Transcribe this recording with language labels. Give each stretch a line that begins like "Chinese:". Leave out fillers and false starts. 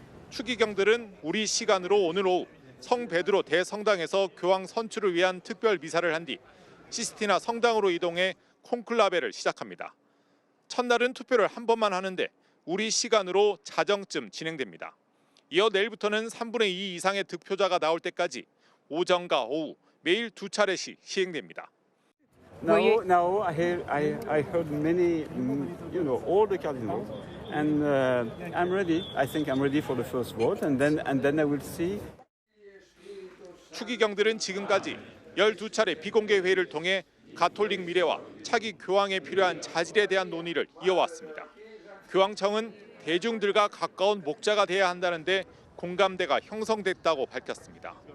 Korean: 추기경들은 우리 시간으로 오늘 오후 성 베드로 대성당에서 교황 선출을 위한 특별 미사를 한 뒤 시스티나 성당으로 이동해 콘클라베를 시작합니다. 첫날은 투표를 한 번만 하는데 우리 시간으로 자정쯤 진행됩니다. 이어 내일부터는 3분의 2 이상의 득표자가 나올 때까지 오전과 오후 매일 두 차례씩 시행됩니다.
English: Now I heard many, all the cardinals, and I'm ready. I think I'm ready for the first vote, and then I will see.
Korean: 추기경들은 지금까지 12차례 비공개 회의를 통해 가톨릭 미래와 차기 교황에 필요한 자질에 대한 논의를 이어왔습니다. 교황청은 대중들과 가까운 목자가 돼야 한다는데 공감대가 형성됐다고 밝혔습니다.